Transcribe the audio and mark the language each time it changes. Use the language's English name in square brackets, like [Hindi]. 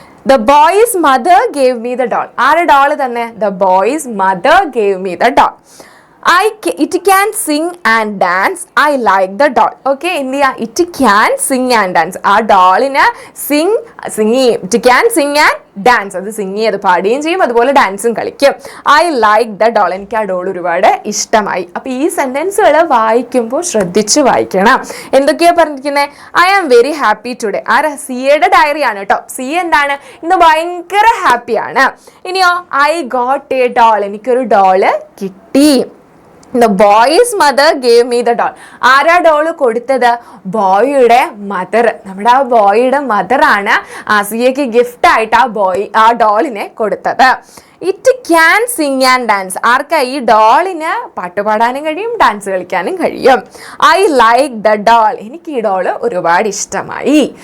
[English] The boy's mother gave me the doll. [Malayalam] ആരുടെ doll തന്നെ? [English] The boy's mother gave me the doll. It can sing and dance. I like the doll. Okay, India, it can sing and dance. [Malayalam] ആ ഡോളിന് സിങ് ചെയ്യും. [English] It can sing and dance. [Malayalam] അത് സിങ് ചെയ്ത് പാടുകയും ചെയ്യും, അതുപോലെ ഡാൻസും കളിക്കും. [English] I like the doll. [Malayalam] എനിക്ക് ആ ഡോൾ ഒരുപാട് ഇഷ്ടമായി. അപ്പോൾ ഈ സെൻറ്റൻസുകൾ വായിക്കുമ്പോൾ ശ്രദ്ധിച്ച് വായിക്കണം. എന്തൊക്കെയാണ് പറഞ്ഞിരിക്കുന്നത്? [English] I am very happy today. [Malayalam] സിയയുടെ diary ആണ് കേട്ടോ. സിയ എന്താണ് ഇന്ന് ഭയങ്കര ഹാപ്പിയാണ്. ഇനിയോ [English] I got a doll. [Malayalam] എനിക്കൊരു ഡോള് കിട്ടി. [English] The boy's mother gave me the doll. [Malayalam] ആരാ ഡോള് കൊടുത്തത്? ബോയിയുടെ മദർ. നമ്മുടെ ആ ബോയിയുടെ മദറാണ് സിയയ്ക്ക് ഗിഫ്റ്റ് ആയിട്ട് ആ ഡോളിനെ കൊടുത്തത്. [English] It can sing and dance. [Malayalam] ആർക്കാ? ഈ ഡോളിന് പാട്ട് പാടാനും കഴിയും, ഡാൻസ് കളിക്കാനും കഴിയും. [English] I like the doll. [Malayalam] എനിക്ക് ഈ ഡോള് ഒരുപാട് ഇഷ്ടമായി.